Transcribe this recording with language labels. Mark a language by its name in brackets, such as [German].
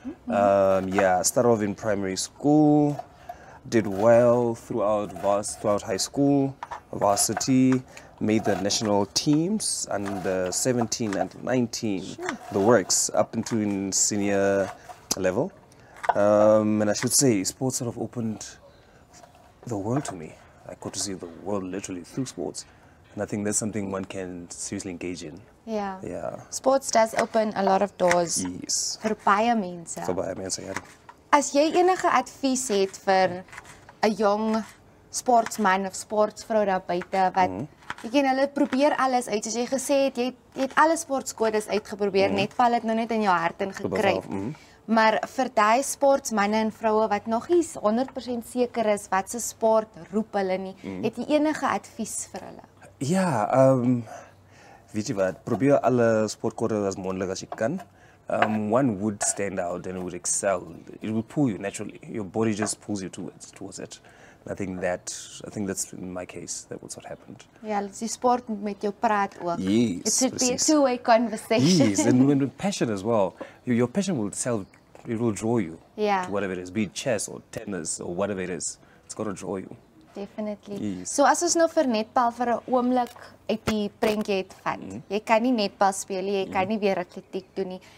[English] I started off in primary school, did well throughout high school, varsity, made the national teams under 17 and 19, the works, up into in senior level. And I should say, sports sort of opened the world to me. I got to see the world literally through sports. And I think that's something one can seriously engage in. [Afrikaans] Ja. [English] Yeah. Sports does open a lot of doors Yes. [Afrikaans] vir baie mense. So baie mense, ja. As jy enige advies het vir 'n jong sportsman of sportsvrou daar buite wat jy ken hulle probeer alles uit, soos jy gesê het, jy het alle sportskodes uitgeprobeer, netval het nou net in jou hart ingekruip. Maar vir daai sportsmanne en vroue wat nog nie 100% seker is wat se sport roep hulle nie, het jy enige advies vir hulle? Ja, weet jy wat, probeer alle sportkodes as moontlik as jy kan. [English] One would stand out and would excel. It will pull you naturally. Your body just pulls you towards it. And I think that's in my case, that was what happened. [Afrikaans] Ja, die sport moet met jou praat ook. [English] Yes, It should be a [Afrikaans] precies. [English] two-way conversation. Yes, and with passion as well. Your passion will it will draw you Yeah. to whatever it is, be it chess or tennis or whatever it is. It's got to draw you. Definitely. Yes. [Afrikaans] So as ons nou vir netbal vir 'n oomblik uit die prentjie het vat. Jy kan nie netbal speel nie, jy kan nie weer atletiek doen nie.